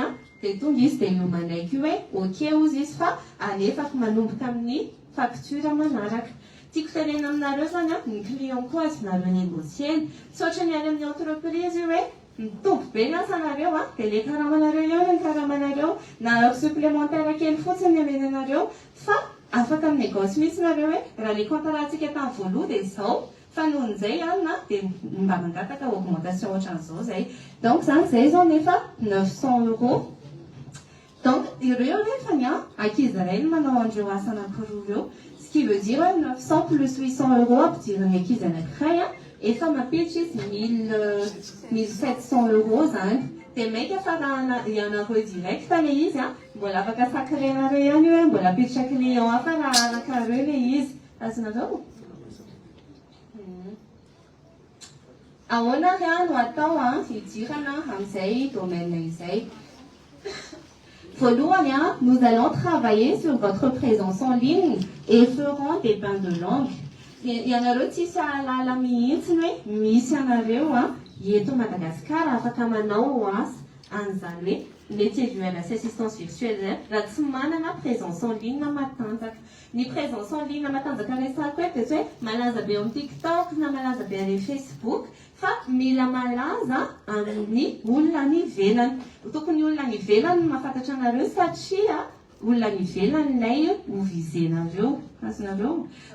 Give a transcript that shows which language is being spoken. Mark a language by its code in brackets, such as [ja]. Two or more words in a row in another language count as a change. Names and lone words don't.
[mg] dia tonga izy dia iomanaiky io hoe ok ozy izy fa alefako manomboka amin'ny facture manaraka tiako tenena aminareo zany ny client koa azonareo négocieny tsy ohatra ny any amin'ny entreprise io hoe mitombo be ny asanareo dia le karamanareo eo ny karamanareo na [fr] heure supplémentaire [mg] kely fotsiny amenanareo fa afaka amin'ny négoce mihitsy nareo hoe raha [fr] le compte [mg] rahantsika tamin'ny voaloha dia izao fa nohon'izay na dia mba mangataka augmentation ohatran'izao zay. Donc zany zay zao nefa 900 euros. Donc ireo nefany ankizy iray no manao andreo asa anankiroa ireo. [fr] Ce qui veut dire [mg] 900 plus 800 euros ampidiriny ankizy anankiray efa mampiditra izy 1700 euros zany. Dia maika fa raha ianareo direct le izy mbola afaka sacrenareo ihany io mbola apiditra client hafa raha arakareo le izy. Azonareo? Ahoana no atao hidirana amin'izay domaine izay? [fr] Voalohany nous allons travailler sur votre présence en ligne et ferons des bains de langue. [mg] Ianareo tsisy ahalala mihitsiny hoe misy anareo eto Madagasikara afaka manao asa an'izany hoe [fr] métier du web [mg] sy [fr] assistance virtuelle [mg] raha tsy manana [fr] présence en ligne [mg] matanjaka. Ny [fr] présence en ligne [mg] matanjaka resako hoe dia hoe malaza be amin'ny TikTok na malaza be amin'ny Facebook fa mila malaza amin'ny olona any ivelany. Tokony olona any ivelany mahafantatra anareo satria olona any ivelany ilay ho vizenareo. Azonareo?